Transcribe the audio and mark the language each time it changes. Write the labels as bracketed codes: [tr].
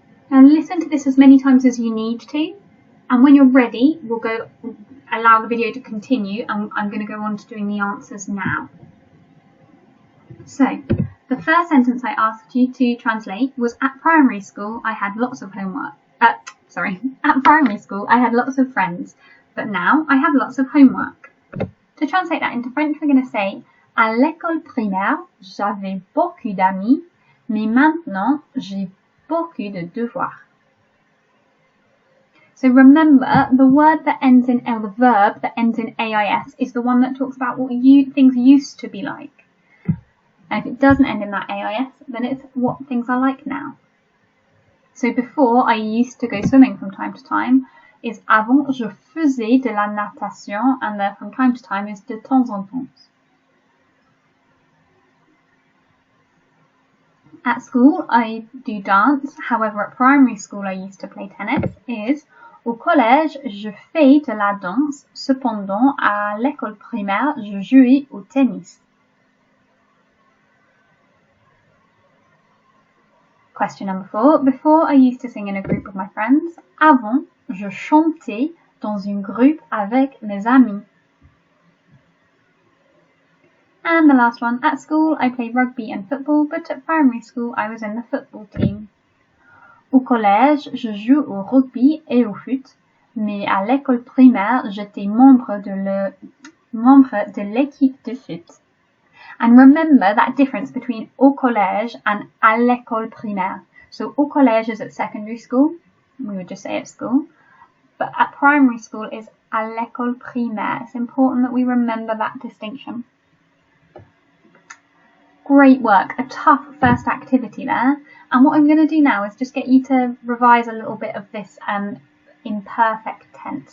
[en] Now listen to this as many times as you need to, and when you're ready, we'll allow the video to continue, and I'm going to go on to doing the answers now. So, the first sentence I asked you to translate was, at primary school I had lots of homework. At primary school I had lots of friends, but now I have lots of homework. To translate that into French, we're going to say, [fr] à l'école primaire, j'avais beaucoup d'amis, mais maintenant j'ai beaucoup de devoirs. [en] So remember, the word that ends in L, the verb that ends in AIS, is the one that talks about what things used to be like. And if it doesn't end in that AIS, then it's what things are like now. So before, I used to go swimming from time to time, is [fr] avant, je faisais de la natation, [en] and there from time to time is [fr] de temps en temps. [en] At school, I do dance. However, at primary school, I used to play tennis. [fr] Is au collège, je fais de la danse. Cependant, à l'école primaire, je jouais au tennis. [en] Question number 4. Before, I used to sing in a group with my friends. [fr] Avant, je chantais dans un groupe avec mes amis. [en] And the last one. At school, I played rugby and football, but at primary school, I was in the football team. [fr] Au collège, je joue au rugby et au foot, mais à l'école primaire, j'étais membre de l'équipe de foot. [en] And remember that difference between [fr] au collège [en] and [fr] à l'école primaire. [en] So [fr] au collège [en] is at secondary school, we would just say at school, but at primary school is [fr] à l'école primaire. [en] It's important that we remember that distinction. Great work, a tough first activity there. And what I'm going to do now is just get you to revise a little bit of this imperfect tense.